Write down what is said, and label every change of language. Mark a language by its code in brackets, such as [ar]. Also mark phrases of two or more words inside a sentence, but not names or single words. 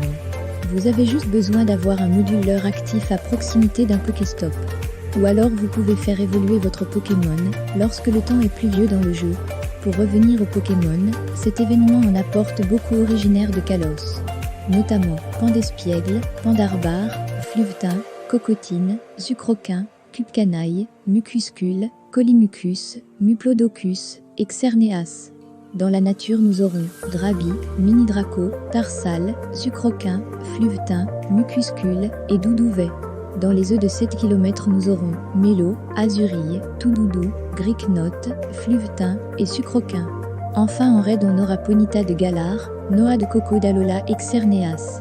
[fr] Vous avez juste besoin d'avoir un module leurre actif à proximité d'un Pokéstop. Ou alors vous pouvez faire évoluer votre Pokémon lorsque le temps est pluvieux dans le jeu. Pour revenir au Pokémon, cet événement en apporte beaucoup originaires de Kalos. Notamment Pandespiègle, Pandarbar, Fluvetin, Cocotine, Sucroquin, Cubcanaille, Mucuscule, Colimucus, Muplodocus et Xerneas. Dans la nature nous aurons Drabi, Mini-Draco, Tarsal, Sucroquin, Fluvetin, Mucuscule et Doudouvet. Dans les œufs de 7 km nous aurons Mélo, Azurille, Toudoudou, Gricnote, Fluvetin et Sucroquin. Enfin en raid on aura Ponyta de Galar, Noah de Cocodalola et Xerneas.